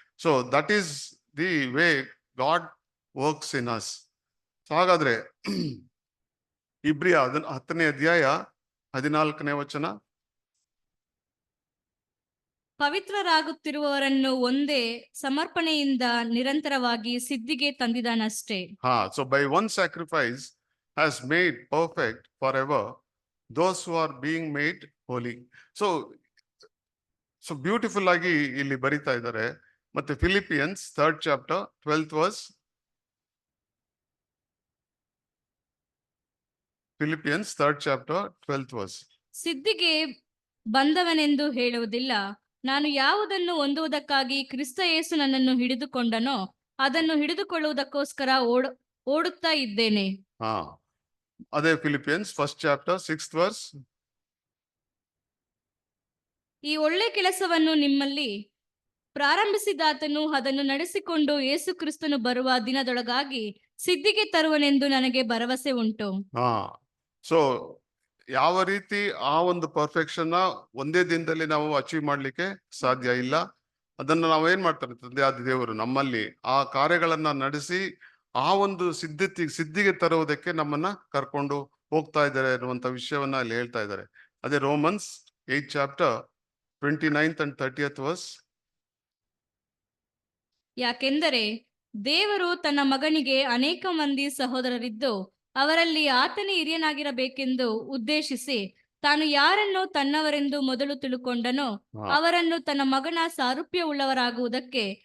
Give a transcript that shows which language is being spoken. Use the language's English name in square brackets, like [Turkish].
[English] So that is the way God works in us. [Kannada] ಹಾಗಾದ್ರೆ ಇಬ್ರಿಯ 10ನೇ ಅಧ್ಯಾಯ 14ನೇ ವಚನ, ಪವಿತ್ರರಾಗುತ್ತಿರುವವರನ್ನು ಒಂದೇ ಸಮರ್ಪಣೆಯಿಂದ ನಿರಂತರವಾಗಿ ಸಿದ್ಧಿಗೆ ತಂದಿದ್ದಾನಷ್ಟೇ. [English] So by one sacrifice has made perfect forever those who are being made holy. [Kannada] So beautiful ಆಗಿ ಇಲ್ಲಿ ಬರಿತಾ ಇದ್ದಾರೆ. ಮತ್ತೆ Philippians 3rd chapter 12th verse, Philippians 3rd chapter 12th verse. ಸಿದ್ಧಿಗೆ ಬಂದವನೆಂದು ಹೇಳುವುದಿಲ್ಲ, ನಾನು ಯಾವುದನ್ನು ಹೊಂದುವುದಕ್ಕಾಗಿ ಕ್ರಿಸ್ತ ಯೇಸು ನನ್ನನ್ನು ಹಿಡಿದುಕೊಂಡನೋ ಅದನ್ನು ಹಿಡಿದುಕೊಳ್ಳುವುದಕ್ಕೋಸ್ಕರ ಓಡುತ್ತಾ ಇದ್ದೇನೆ. ಅದೇ Philippians 1st chapter 6th verse. ಈ ಒಳ್ಳೆ ಕೆಲಸವನ್ನು ನಿಮ್ಮಲ್ಲಿ ಪ್ರಾರಂಭಿಸಿದಾತನು ಅದನ್ನು ನಡೆಸಿಕೊಂಡು ಯೇಸು ಕ್ರಿಸ್ತನು ಬರುವ ದಿನದೊಳಗಾಗಿ ಸಿದ್ಧಿಗೆ ತರುವನೆಂದು ನನಗೆ ಭರವಸೆ ಉಂಟು. ಸೊ ಯಾವ ರೀತಿ ಆ ಒಂದು ಪರ್ಫೆಕ್ಷನ್ ಒಂದೇ ದಿನದಲ್ಲಿ ನಾವು ಅಚೀವ್ ಮಾಡ್ಲಿಕ್ಕೆ ಸಾಧ್ಯ ಇಲ್ಲ. ಅದನ್ನ ನಾವು ಏನ್ ಮಾಡ್ತಾರೆ, ತಂದೆಯಾದ ದೇವರು ನಮ್ಮಲ್ಲಿ ಆ ಕಾರ್ಯಗಳನ್ನ ನಡೆಸಿ ಆ ಒಂದು ಸಿದ್ಧಿಗೆ ತರುವುದಕ್ಕೆ ನಮ್ಮನ್ನ ಕರ್ಕೊಂಡು ಹೋಗ್ತಾ ಇದ್ದಾರೆ ಅನ್ನುವಂತ ವಿಷಯವನ್ನ ಅಲ್ಲಿ ಹೇಳ್ತಾ ಇದ್ದಾರೆ. ಅದೇ Romans 8th chapter 29th and 30th verse. ಯಾಕೆಂದರೆ ದೇವರು ತನ್ನ ಮಗನಿಗೆ ಅನೇಕ ಮಂದಿ ಸಹೋದರರಿದ್ದು ಅವರಲ್ಲಿ ಆತನೇ ಹಿರಿಯನಾಗಿರಬೇಕೆಂದು ಉದ್ದೇಶಿಸಿ ತಾನು ಯಾರನ್ನು ತನ್ನವರೆಂದು ಮೊದಲು ತಿಳುಕೊಂಡನೋ ಅವರನ್ನು ತನ್ನ ಮಗನ ಸಾರೂಪ್ಯವುಳ್ಳವರಾಗುವುದಕ್ಕೆ